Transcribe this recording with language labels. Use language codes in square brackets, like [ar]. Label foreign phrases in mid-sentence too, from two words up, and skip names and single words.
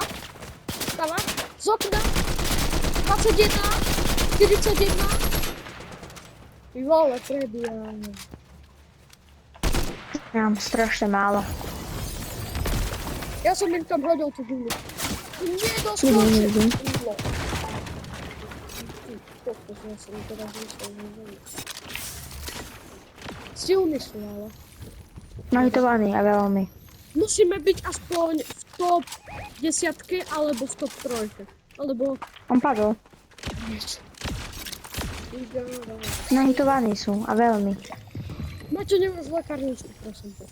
[sk] Dáva. Z okna. 21. 41. Ty vole, prebieram. Ja mám strašne málo. Ja som im tam hodil tú guľu. [pl] Nie Nie doskoczy! wiem. [sk] Silny sú, ale Nahitovaný a veľmi. musíme byť aspoň v top 10 alebo v top 3. Alebo On padol. Nahitovaní sú a veľmi. Maťo, nemáš lekárničku, prosím ťa.